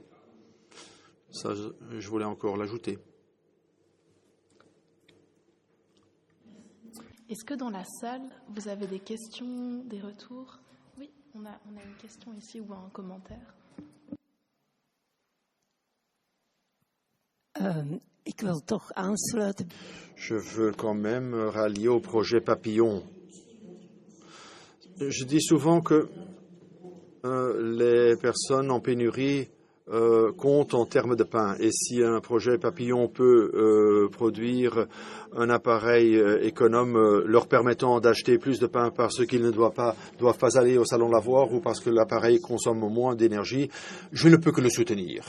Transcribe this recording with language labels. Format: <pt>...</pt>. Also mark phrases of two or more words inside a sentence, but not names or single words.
<fr>Ça, je voulais encore l'ajouter. Est-ce que dans la salle, vous avez des questions, des retours? Oui, on a une question ici ou un commentaire.</fr> <nl>Ik wil toch aansluiten.</nl> <fr>Je veux quand même rallier au projet Papillon. Je dis souvent que les personnes en pénurie comptent en termes de pain. Et si un projet Papillon peut produire un appareil économe leur permettant d'acheter plus de pain parce qu'ils ne doivent pas aller au salon lavoir ou parce que l'appareil consomme moins d'énergie, je ne peux que le soutenir.</fr>